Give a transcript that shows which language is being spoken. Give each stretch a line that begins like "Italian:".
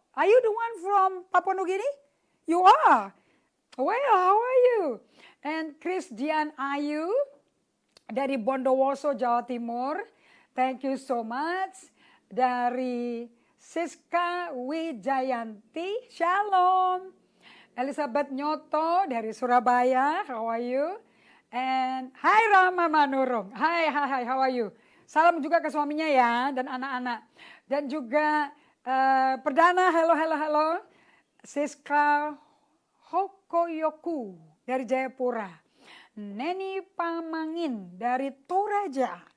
English: Are you the one from Papua New Guinea? You are. Well, how are you?
Indonesian: And Chris Dian Ayu dari Bondowoso, Jawa Timur.
English: Thank you so much. Dari Siska Wijayanti, Shalom. Elizabeth Nyoto dari Surabaya, how are you? And hi Rama Manurung, hi, how are you?
Indonesian: Salam juga ke suaminya ya, dan anak-anak. Dan juga Perdana,
English: hello.
Indonesian: Siska Hokoyoku dari Jayapura. Neni Pamangin dari Toraja.